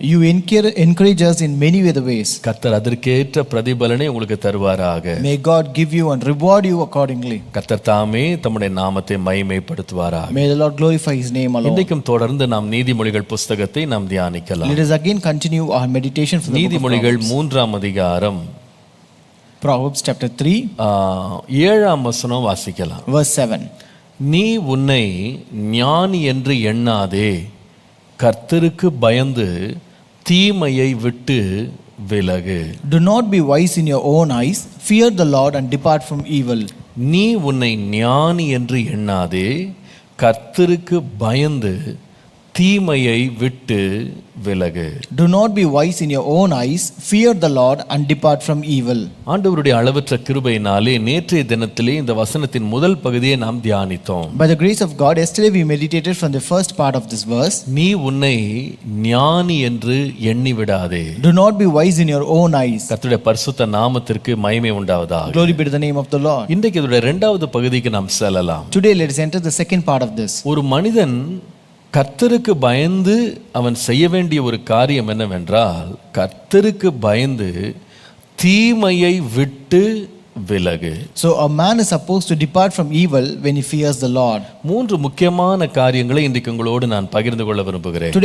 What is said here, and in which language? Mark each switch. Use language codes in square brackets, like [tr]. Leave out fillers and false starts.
[en] You encourage us in many other ways. [ta] கர்த்தர் அதற்கேற்ற பிரதிபலனை உங்களுக்கு தருவாராக. [en] May God give you and reward you accordingly. [ta] கர்த்தர் தாமே தம்முடைய நாமத்தை மகிமைப்படுத்துவாராக. [en] May the Lord glorify His name alone. [ta] இன்றைக்கும் தொடர்ந்து நாம் நீதிமொழிகள் புத்தகத்தை நாம் தியானிக்கலாம். [en] Let us again continue our meditation from the book of [ta] நீதிமொழிகள் [en] Proverbs. [ta] 3ஆம் அதிகாரம் [en] Proverbs chapter 3 [ta] 7ஆம் வசனம் வாசிக்கலாம். [en] verse 7. [ta] நீ உன்னை ஞானி என்று எண்ணாதே, கர்த்தருக்கு பயந்து தீமையை விட்டு விலகு. [en] Do not be wise in your own eyes, fear the Lord and depart from evil. [ta] நீ உன்னை ஞானி என்று எண்ணாதே, கர்த்தருக்கு பயந்து தீமையை விட்டு விலகு. [en] Do not be wise in your own eyes, fear the Lord and depart from evil. [ta] ஆண்டவருடைய அளவற்ற கிருபையினாலே நேற்றைய தினத்திலே இந்த வசனத்தின் முதல் பகுதியை நாம் தியானித்தோம். [en] By the grace of God, yesterday we meditated from the first part of this verse. [ta] நீ உன்னை ஞானி என்று எண்ணி விடாதே. [en] Do not be wise in your own eyes. [ta] கர்த்தருடைய பரிசுத்த நாமத்திற்கு மகிமை உண்டாவதாக. [en] Glory be to the name of the Lord. [ta] இன்றைக்கு இதோட இரண்டாவது பகுதிக்கு நாம் செல்லலாம். [en] Today let us enter the second part of this. [ta] ஒரு மனிதன் கர்த்தருக்கு பயந்து அவன் செய்ய வேண்டிய ஒரு காரியம் என்னவென்றால், கர்த்தருக்கு பயந்து தீமையை விட்டு விலகு. [en] So a man is supposed to depart from evil when he fears the Lord. [ta] மூன்று முக்கியமான காரியங்களை இன்றைக்கு உங்களோடு நான் பகிர்ந்து கொள்ள விரும்புகிறேன்.